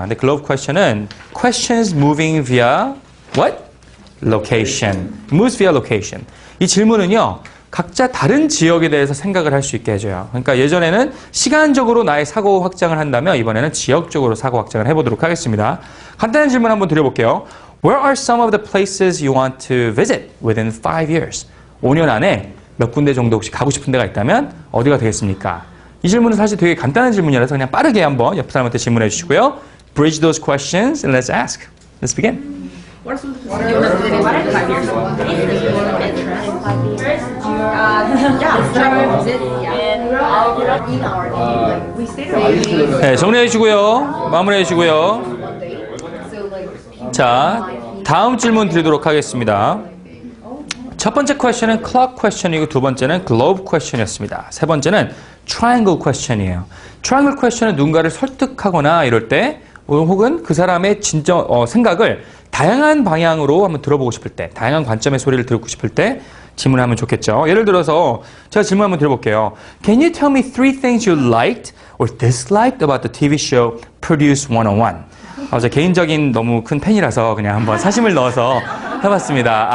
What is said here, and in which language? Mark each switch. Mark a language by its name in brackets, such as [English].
[Korean] 근데 [English] globe question은 questions moving via what? location. moves via location. [Korean] 이 질문은요. 각자 다른 지역에 대해서 생각을 할 수 있게 해줘요. 그러니까 예전에는 시간적으로 나의 사고 확장을 한다면 이번에는 지역적으로 사고 확장을 해보도록 하겠습니다. 간단한 질문 한번 드려볼게요. [English] Where are some of the places you want to visit within 5 years? [Korean] 5년 안에 몇 군데 정도 혹시 가고 싶은 데가 있다면 어디가 되겠습니까? 이 질문은 사실 되게 간단한 질문이라서 그냥 빠르게 한번 옆 사람한테 질문해 주시고요. [English] Bridge those questions and let's ask. Let's begin. What are some of the places you want to visit in 5 years? We stayed around. [Korean] 네, 정리해 주시고요. 마무리해 주시고요. 자, 다음 질문 드리도록 하겠습니다. 첫 번째 퀘션은 clock question이고 두 번째는 globe question이었습니다. 세 번째는 triangle question이에요. triangle question은 누군가를 설득하거나 이럴 때 혹은 그 사람의 진짜 생각을 다양한 방향으로 한번 들어보고 싶을 때, 다양한 관점의 소리를 듣고 싶을 때 질문하면 좋겠죠. 예를 들어서 제가 질문 한번 드려볼게요. [English] Can you tell me 3 things you liked or disliked about the TV show Produce 101? [Korean] 제 개인적인 너무 큰 팬이라서 그냥 한번 사심을 넣어서 해봤습니다.